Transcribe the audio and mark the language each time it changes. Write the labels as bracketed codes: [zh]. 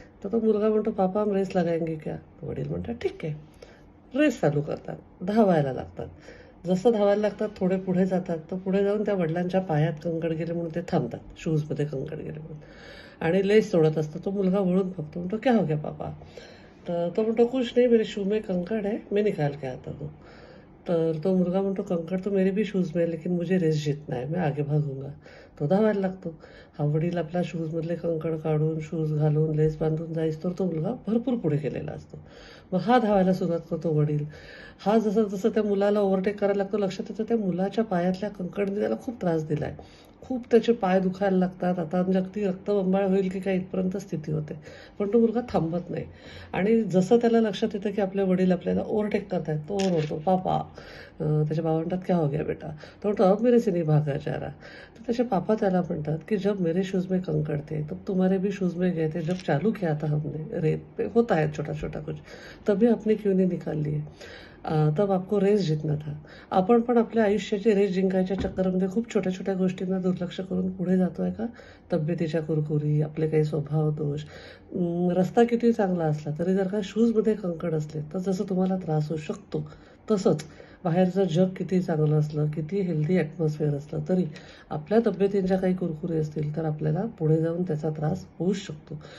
[mr] तर तो मुलगा म्हणतो, [hi] पापा हम रेस लगाएंगे क्या? [mr] वडील म्हणतात, ठीक आहे. रेस चालू करतात. धावायला लागतात. जसं धावायला लागतात थोडे पुढे जातात. तर पुढे जाऊन त्या वडिलांच्या पायात कंकड गेले म्हणून ते थांबतात. शूजमध्ये कंकड गेले म्हणून. आणि लेस सोडत असतं. तो मुलगा वळून बघतो, म्हणतो, [hi] क्या हो गया पापा? [mr] तर तो म्हणतो, [hi] कुछ नहीं, मेरे शू में कंकड़ है, मैं निकाल के आता हूँ. [mr] तर तो मुलगा म्हणतो, [hi] कंकड़ तो मेरे भी शूज में है, लेकिन मुझे रेस जीतना है, मैं आगे भागूंगा. [mr] तो धावायला लागतो. हा वडील आपल्या शूजमधले कंकड काढून शूज घालून लेस बांधून जाईस तर तो मुलगा भरपूर पुढे गेलेला असतो. मग हा धावायला सुरुवात करतो. वडील हा जसं जसं त्या मुलाला ओव्हरटेक करायला लागतो, लक्षात येतं त्या मुलाच्या पायातल्या कंकडने त्याला खूप त्रास दिलाय. खूप त्याचे पाय दुखायला लागतात. आता म्हणजे अगदी रक्तबंबाळ होईल की काय इथपर्यंत स्थिती होते. पण तो मुलगा थांबत नाही. आणि जसं त्याला लक्षात येतं की आपले वडील आपल्याला ओव्हरटेक करतायत, तो ओरडतो, पापा. त्याच्या बाबा म्हणतात, [hi] क्या हो गया बेटा? [mr] तो म्हणतो, [hi] अब मेरे से नहीं भागा जा रहा. [mr] तर त्याचे पापा त्याला म्हणतात की [hi] जब मेरे शूज में कंकड़ थे तब तुम्हारे भी शूज में गए थे, जब चालू किया था हमने, रेत पे होता है छोटा छोटा कुछ, तभी आपने क्यों नहीं निकाल लिए? तब आपको रेस जिंकना था. [mr] आपण पण आपल्या आयुष्याची रेस जिंकायच्या चक्करमध्ये खूप छोट्या छोट्या गोष्टींना दुर्लक्ष करून पुढे जातोय का? तब्येतीच्या कुरकुरी, आपले काही स्वभाव दोष. रस्ता किती चांगला असला तरी जर का शूजमध्ये कंकड असले तर जसं तुम्हाला त्रास होऊ शकतो, तसंच बाहेरचं जग किती चांगलं असलं, किती हेल्दी ॲटमॉस्फिअर असलं तरी आपल्या तब्येतींच्या काही कुरकुरी असतील तर आपल्याला पुढे जाऊन त्याचा त्रास होऊच शकतो.